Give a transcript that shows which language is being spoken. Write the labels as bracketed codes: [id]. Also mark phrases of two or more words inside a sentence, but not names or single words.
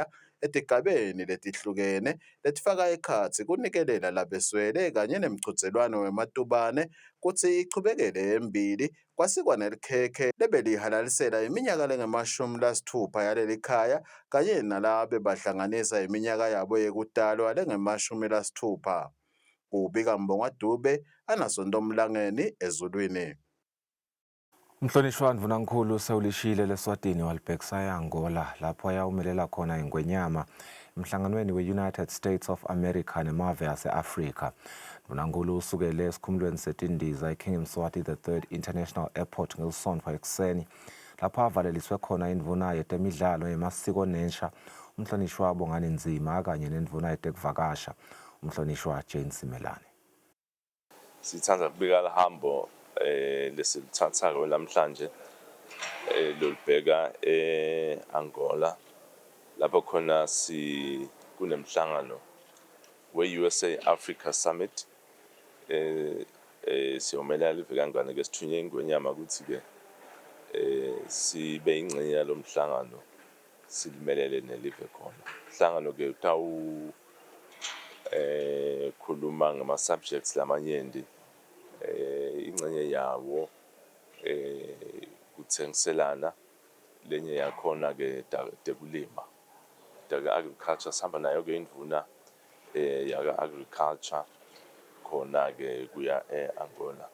[ss] etigabeni letihlukene letifaka ekhatsi kunikelela labeswele kanye nemchudzelwano wematubane kutsi ichubekele embili kwasikwa nelikhekhe lebelihalalisela iminyaka lengama-60 yaleli khaya kanye nalabe bahlanganisa iminyaka yabo yekutalwa lengama-60. Kubika Mbonga Dube, Anasondo Mlangeni, Ezulwini. Umhlonishwa Mvunankhulu sewulishile leSwatini walibhekisa eAngola lapho ayawumelela khona ingwenyama emhlanganweni we-United States of America nemave ase-Afrika. Mvunankhulu usukele esikhumulweni setindiza eKing Mswati III International Airport ngelisonto ekuseni lapho avaleliswe khona indvuna yetemidlalo yemasiko nensha umhlonishwa Bongani Nzima kanye nendvuna yetekuvakasha umhlonishwa Jane Simelane. Sithanda kubika lihambo lesilithatha namhlanje lolibheka eAngola lapho khona kunemhlangano we-USA Africa Summit siyomelela live kangane ke sithunye ingwenyama ukuthi ke sibe ingcenye yalomhlangano silimelele nelive khona. Umhlangano ke khuluma ngama subjects lamanyenti ingcenye yawo kuthengiselana lenye yakhona ke tekulima agriculture sihamba nayo ke indvuna yaka agriculture khona ke kuya eAngola.